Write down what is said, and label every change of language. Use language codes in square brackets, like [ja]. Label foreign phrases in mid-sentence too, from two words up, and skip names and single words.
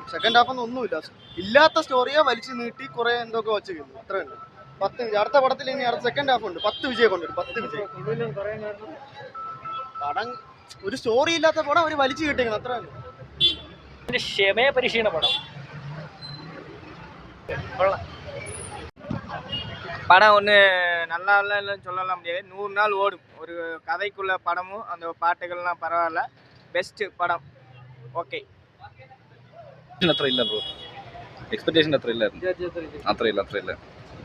[ml] സെക്കൻഡ് ഹാഫ് ഒന്നും ഒന്നുമില്ല, ഇല്ലാത്ത സ്റ്റോറിയെ വലിച്ചു നീട്ടി കുറെ എന്തൊക്കെ വച്ച് കഴിഞ്ഞു. അത്രയുണ്ട്. 10 അടുത്ത പടത്തിൽ ഇനി അടുത്ത സെക്കൻഡ് ഹാഫ് ഉണ്ട്. 10 വിജയം കൊണ്ടുവരും, 10 വിജയം. പടം ഒരു സ്റ്റോറി ഇല്ലാത്ത പടം അവർ വലിച്ചു കിട്ടിയിരിക്കണം, അത്രയാണ്. ക്ഷമയെ പരീക്ഷണ പടം. [ta] படம் ஒன்று நல்லா இல்லைன்னு சொல்லலாம் முடியாது. 100 நாள் ஓடும். ஒரு கதைக்குள்ள படமும் அந்த பாட்டுகள்லாம் பரவாயில்ல. பெஸ்ட்டு படம். ஓகே. [ml] അത്ര ഇല്ല ബ്രോ, എക്സ്പെക്ടേഷൻ അത്ര ഇല്ലായിരുന്നു. അത്ര ഇല്ല.